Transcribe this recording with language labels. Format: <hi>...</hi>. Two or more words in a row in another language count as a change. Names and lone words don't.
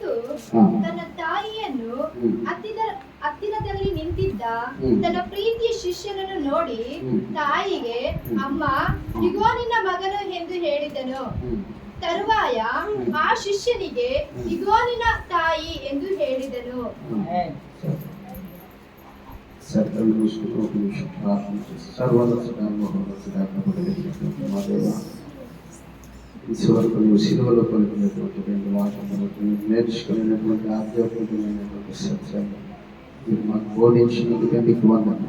<kn>ತನ್ನ ತಾಯಿಯನ್ನು ಹತ್ತಿರದಲ್ಲಿ ನಿಂತಿದ್ದ ತನ್ನ ಪ್ರೀತಿಯ ಶಿಷ್ಯನನ್ನು ನೋಡಿ ತಾಯಿಗೆ, ಅಮ್ಮ, ಇಗೋ ನಿನ್ನ ಮಗನು ಎಂದು ಹೇಳಿದನು. ತರುವಾಯ ಆ ಶಿಷ್ಯನಿಗೆ, ಇಗೋ ನಿನ್ನ ತಾಯಿ ಎಂದು ಹೇಳಿದನು.</kn> <te>ఇంతవరకు నువ్వు సిలువలో పలికినటువంటి రెండు మాటలు నేర్చుకునేటువంటి ఆధ్యాత్మికమైనటువంటి సత్యాలు మీరు మాకు బోధించినందుకే నీకు వందనాలు.</te>